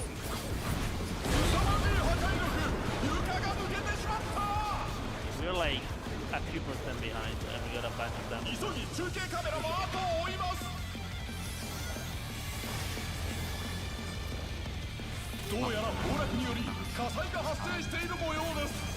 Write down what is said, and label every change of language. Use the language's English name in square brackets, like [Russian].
[Japanese] 凄まじい破壊力床が抜けてしまった [English] We're like a few percent behind, and we got a bunch of them. [Japanese] 急ぎ中継カメラも後を追いますどうやら崩落により火災が発生している模様です